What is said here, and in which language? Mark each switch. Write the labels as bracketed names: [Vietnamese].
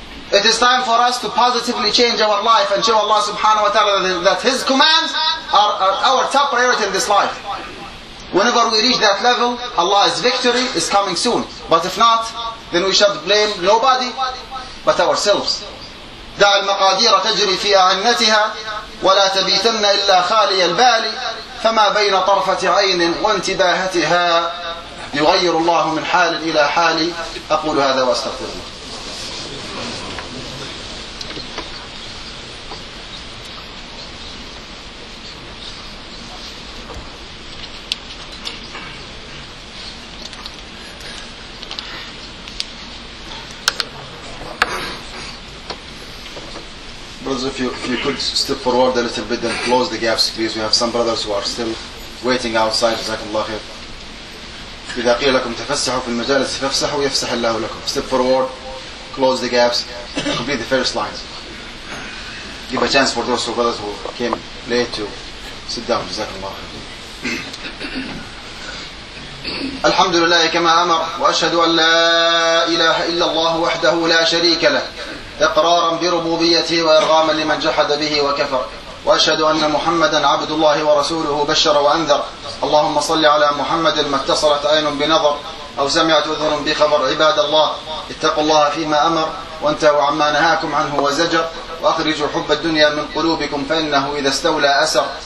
[English] It is time for us to positively change our life and show Allah subhanahu wa ta'ala that His commands are our top priority in this life. Whenever we reach that level, Allah's victory is coming soon. But if not, then we shall blame nobody but ourselves. [Arabic] دع المقادير تجري في أعنتها ولا تبيتن إلا خالي البال فما بين طرفة عين وانتباهتها يغير الله من حال إلى حال. أقول هذا وأستغفر الله. [English] If you could step forward a little bit and close the gaps, please. We have some brothers who are still waiting outside. [Arabic] Jazakallah khair. إذا قيل لكم تفسحوا في المجالس فافسحوا يفسح الله لكم. [English] Step forward. close the gaps, complete the first lines. Give a chance for those brothers who came late to sit down. [Arabic] Jazakallah. الحمد لله كما أمر وأشهد أن لا إله إلا الله وحده لا شريك له إقرارا بربوبيته وإرغاما لمن جحد به وكفر وأشهد أن محمدا عبد الله ورسوله بشر وأنذر اللهم صل على محمد ما اتصلت عين بنظر أو سمعت أذن بخبر عباد الله اتقوا الله فيما أمر وانتهوا عما نهاكم عنه وزجر وأخرجوا حب الدنيا من قلوبكم فإنه إذا استولى أسر